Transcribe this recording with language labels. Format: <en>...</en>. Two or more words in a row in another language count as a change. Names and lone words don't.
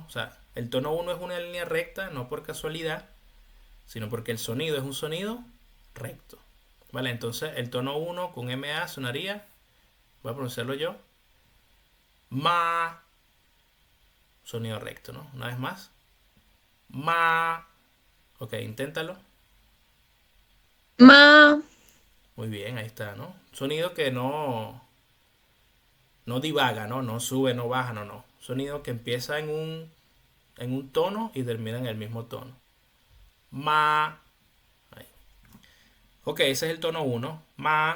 <es>O sea, el tono uno es una línea recta, no por casualidad, sino porque el sonido es un sonido recto. ¿Vale? Entonces, el tono uno con MA sonaría, voy a pronunciarlo yo, ma, sonido recto, ¿no? Una vez más, ma. Ok, inténtalo. Ma, Muy bien, ahí está, ¿no? Sonido que no divaga, ¿no? No sube, no baja, no, no. Sonido que empieza en un tono y termina en el mismo tono. Ma. Ahí. Ok, ese es el tono uno. Ma.</es>